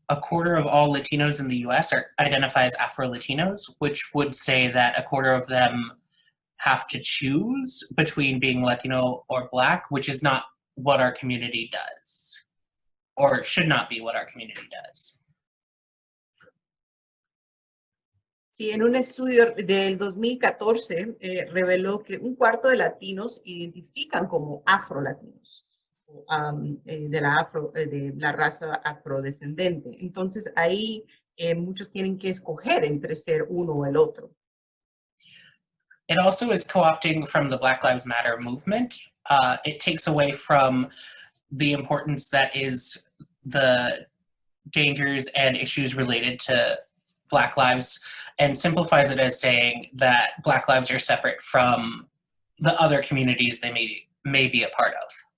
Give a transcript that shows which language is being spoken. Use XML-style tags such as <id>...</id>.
<en>a quarter of all Latinos in the US identify as Afrolatinos, which would say that a quarter of them have to choose between being Latino or Black, which is not what our community does, or should not be what our community does.</en> <es>Sí, en un estudio del 2014 reveló que un cuarto de latinos identifican como afrolatinos, de la raza afrodescendente. Entonces ahí muchos tienen que escoger entre ser uno o el otro.</es> <en>It also is co-opting from the Black Lives Matter movement. It takes away from the importance that is the dangers and issues related to Black lives and simplifies it as saying that Black lives are separate from the other communities they may be a part of.</en>